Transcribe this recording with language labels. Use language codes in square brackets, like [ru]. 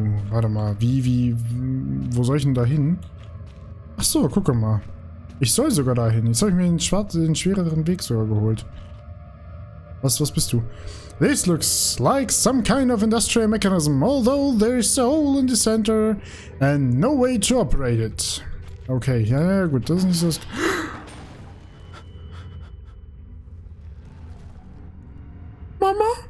[de] Warte mal, wo soll ich denn da hin? Achso, guck mal. Ich soll sogar da hin. Jetzt habe ich mir den schwereren Weg sogar geholt. Was bist du? [en] This looks like some kind of industrial mechanism, although there's a hole in the center and no way to operate it. [de] Okay, ja, gut, das ist nicht so... Mama?